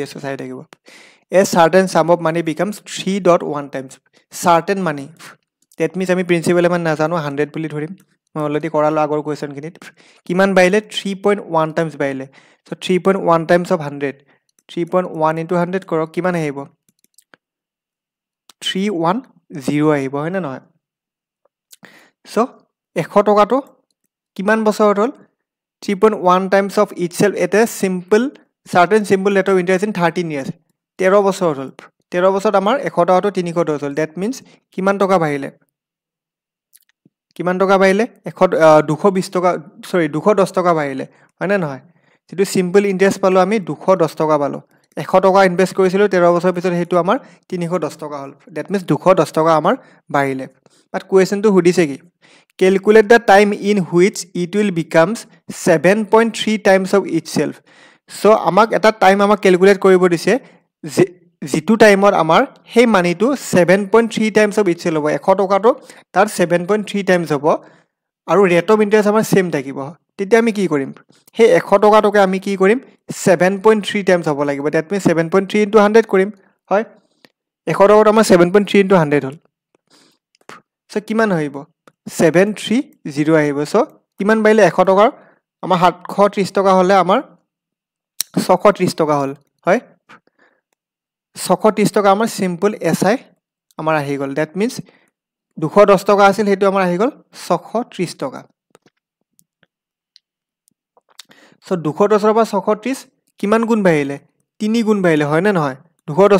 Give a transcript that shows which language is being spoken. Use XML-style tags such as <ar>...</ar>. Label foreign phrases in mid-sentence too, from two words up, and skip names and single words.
<as>আছোঁ চাই থাকিব</as> <en>a certain sum of money becomes 3.1 times certain money that means</en> <as>আমি প্ৰিন্সিপাল ইমান নাজানো 100 বুলি ধৰিম মই অলৰেডি কৰালোঁ আগৰ কুৱেশ্যনখিনিত কিমান বাঢ়িলে</as> <en>3.1 times of 100 3.1 into 100</en> <as>কৰক কিমান আহিব 310 আহিব হয়নে নহয় চ' 100 টকাটো কিমান বছৰত হ'ল 3.1</as> <en>times of itself at a certain simple rate of interest in 13 years</en> <as>13 বছৰ হ'ল 13 বছৰত আমাৰ 100 টকাটো 310 হ'ল</as> <en>that means</en> <as>কিমান টকা বাঢ়িলে 220 টকা সৰি 210 টকা বাঢ়িলে হয়নে নহয় যেটো</as> <en>simple interest</en> <as>পালো আমি 210 টকা পালো 100 টকা ইনভেস্ট কৰিছিলো 13 বছৰ পিছত হেতু আমাৰ 310 টকা হ'ল</as> <en>that means</en> <as>210 টকা আমাৰ বাঢ়িলে বাট কুৱেশ্যনটো সুধিছে কি</as> <en>calculate the time in which it will becomes 7.3 times of itself</en> <as>so আমাক এটা টাইম আমাক ক্যালকুলেট কৰিব দিছে যেটো টাইমত আমাৰ সেই মানিটো 7.3</as> <en>times of itself</en> <as>হ'ব 100 টকাটো তাৰ 7.3 times হ'ব আৰু</as> <en>rate of interest</en> <as>আমাৰ সেম থাকিব তেতিয়া আমি কি কৰিম সেই 100 টকাটোকে আমি কি কৰিম 7.3 times হ'ব লাগিব</as> <en>that means</en> <as>7.3 into 100 কৰিম হয় 100 টকাটো আমাৰ 7.3 into 100 হ'ল সো কিমান হইব 730 আহিব সো কিমান বাইলে 100 টকাৰ আমাৰ 730 টকা হলে আমাৰ 630 টকা হল হয় 630 টকা আমাৰ</as> <en>simple SI</en> <as>আমাৰ আহি গ'ল</as> <en>that means</en> <as>210 টকা আছিল সেইটো আমাৰ আহি গ'ল 630 টকা সো 210 ৰ পৰা 630 কিমান গুণ বাঢ়িলে 3 গুণ বাঢ়িলে হয় নে নহয় 210</as>